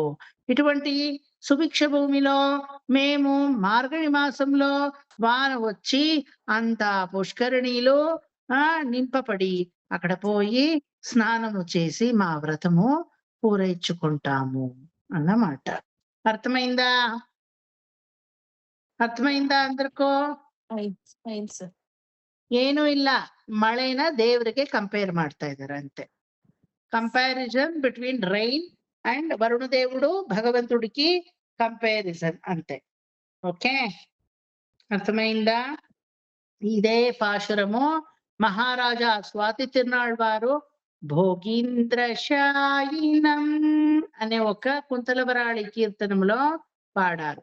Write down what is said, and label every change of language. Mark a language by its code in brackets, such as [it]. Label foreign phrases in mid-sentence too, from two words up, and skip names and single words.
[te] ఇటువంటి సుభిక్ష భూమిలో మేము మార్గళి మాసంలో వాన వచ్చి అంత పుష్కరిణిలో నింపబడి అక్కడ పోయి స్నానము చేసి మా వ్రతము పూరైంచుకుంటాము అన్నమాట. అర్థమైందా? ಅರ್ಥమైందా అందరికೋ? [kn] ಏನು ಇಲ್ಲ, ಮಳೆನ ದೇವರಿಗೆ ಕಂಪೇರ್ ಮಾಡ್ತಾ ಇದ್ದಾರೆ ಅಂತೆ. [en] comparison between rain and [te] వరుణ దేవుడు భగవంతుడికి కంపారిజన్ అంతే. ఓకే, అర్థమైందా? ఇదే పాశురము మహారాజా స్వాతి తిరునాళ్ వారు భోగీంద్రశాయినం అనే ఒక కుంతలవరాళి కీర్తనములో పాడారు.